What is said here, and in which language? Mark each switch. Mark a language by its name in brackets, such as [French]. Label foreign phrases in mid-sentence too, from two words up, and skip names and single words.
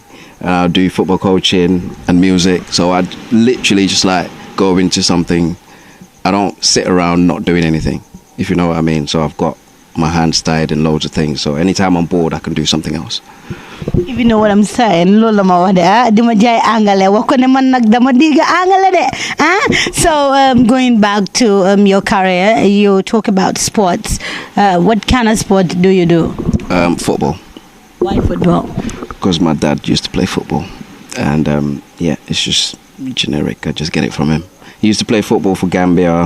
[English] I do football coaching and music. So I literally just like go into something. I don't sit around not doing anything, if you know what I mean. So I've got my hands tied in loads of things. So anytime I'm bored, I can do something else. If you know what I'm saying, [Wolof] lola ma wax de di ma jaay angale wax ko ne man nag dama diga angale de [English] So going back to your career, you talk about sports. What kind of sport do you do? Football. Why football? Because my dad used to play football, and yeah, it's just generic. I just get it from him. He used to play football for Gambia.